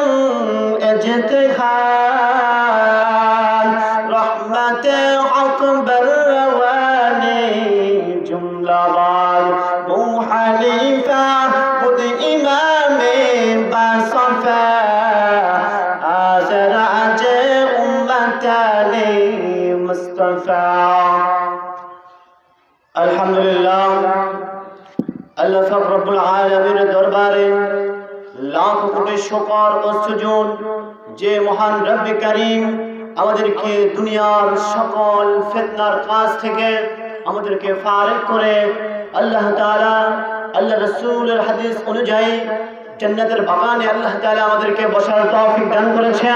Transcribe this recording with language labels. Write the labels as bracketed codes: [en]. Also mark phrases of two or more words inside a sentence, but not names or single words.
[fa] اجتہاد رحمت حق بر روانی جملہ باد بو حنیفہ بدھ امام باصفا سراج امتان مصطفیٰ. [bn] الحمدللہ আল্লাহ পাক [ar] رب العالمين [bn] দরবারে লাখ কোটি শুকর ও সুজুদ যে মহান [ar] رب كريم [bn] আমাদেরকে দুনিয়ার সকল ফিতনার কাজ থেকে আমাদেরকে ফারিগ করে আল্লাহ তাআলা আল্লাহ রাসূলের হাদিস অনুযায়ী জান্নাতের বাগানে আল্লাহ তাআলা আমাদেরকে বসার তৌফিক দান করেছেন।